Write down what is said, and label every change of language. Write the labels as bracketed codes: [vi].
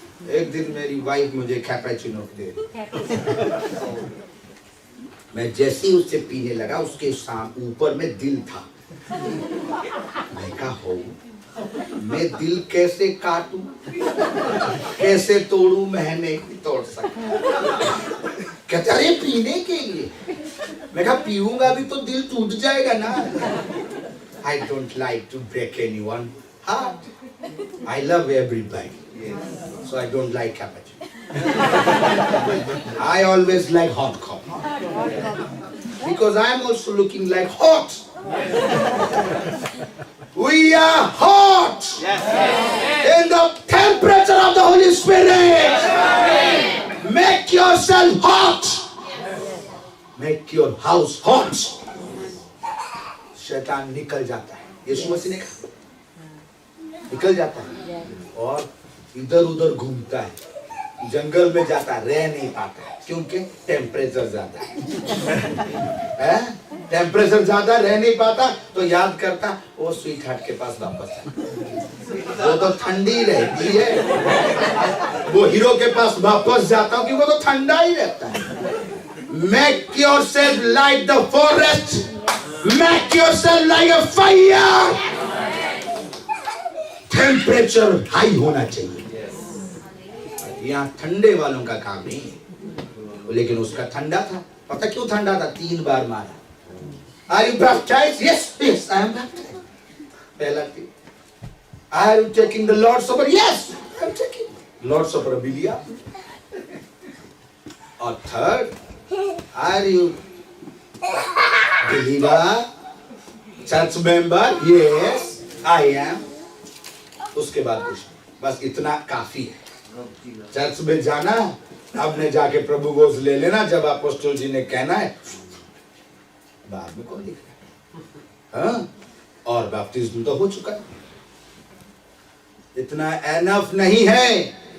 [hi] एक दिन मेरी वाइफ मुझे कैपेचिनो दे, मैं जैसे ही उससे पीने लगा, उसके ऊपर में दिल था। मैं कहा हो, मैं दिल कैसे काटूं, कैसे तोड़ूं, मैं नहीं तोड़ सकता। कहते अरे पीने के लिए, मैं कहा पीऊंगा भी तो दिल टूट जाएगा ना। [en] I don't like to break anyone heart. I love everybody, so I don't like cappuccino. I always like hot coffee because I am also looking like hot. We are hot in the temperature of the Holy Spirit. Make yourself hot. Make your house hot. [hi] शैतान निकल जाता है, यीशु मसीह ने कहा निकल जाता है, और इधर उधर घूमता है, जंगल में जाता है, रह नहीं पाता है, क्योंकि टेम्परेचर ज्यादा है। टेम्परेचर ज्यादा, रह नहीं पाता, तो याद करता वो स्वीट हार्ट के पास वापस है, वो तो ठंडी रहती है, वो हीरो के पास वापस जाता हूँ क्योंकि वो तो ठंडा ही रहता है। [en] Make yourself like the forest. Make yourself like a fire. Temperature high [hi] होना चाहिए। यहाँ ठंडे वालों का काम नहीं है, लेकिन उसका ठंडा था। पता क्यों ठंडा था? 3 बार मारा। [en] Are you baptized? Yes, yes, I am baptized. [hi] पहला थी, [en] Are you taking the Lord's Supper? Yes, I am taking Lord's Supper [hi] भी लिया। और third, [en] Are you believer? Church member? Yes, I am. [hi] उसके बाद कुछ नहीं, बस इतना काफी है। चर्च में जाना, आपने जाके प्रभु गोद ले लेना जब अपोस्टल जी ने कहना है, बाद में कौन लिख रहा है? हाँ? और बैप्टिज्म तो हो चुका है। इतना एनफ नहीं है।